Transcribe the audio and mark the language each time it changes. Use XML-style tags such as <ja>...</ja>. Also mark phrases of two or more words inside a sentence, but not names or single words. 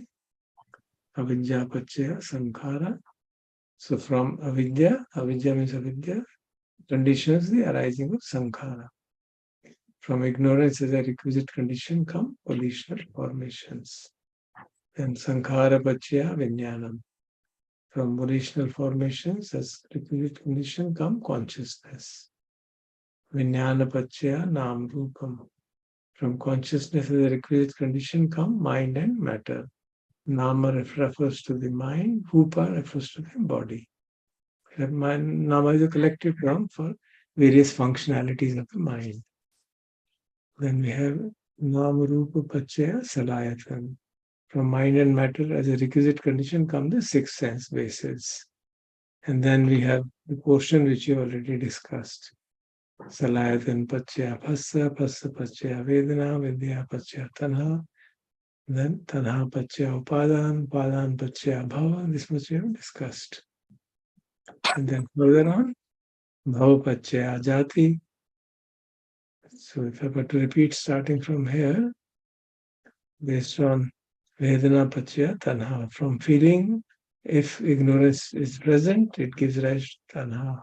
<pi>Avidya Pachaya Sankhara.</pi> <en>So from avidya means avidya, conditions the arising of sankhara. From ignorance as a requisite condition come volitional formations. And</en> <pi>sankhara pachya vijnanam.</pi> <en>From volitional formations as requisite condition come consciousness.</en> <pi>Vijnana pachya nam rupam.</pi> <en>From consciousness as a requisite condition come mind and matter. Nama refers to the mind, Rupa refers to the body. Nama is a collective term for various functionalities of the mind. Then we have</en> <pi>Nama Rupa Pachaya Salayatan.</pi> <en>From mind and matter as a requisite condition come the six sense bases. And then we have the portion which you already discussed.</en> <pi>Salayatan Pachaya Phassa, Phassa Pachaya Vedana, Vidya Pachaya Tanha.</pi> <en>Then</en> <pi>Tanha Pachaya Upadan, Upadan Pachaya Bhava.</pi> <en>This much we have discussed. And then further on,</en> <pi>Bhava Pachaya Jati.</pi> <en>So if I were to repeat starting from here, based on</en> <pi>Vedana Pachaya Tanha,</pi> <en>from feeling, if ignorance is present, it gives rise to Tanha.</en>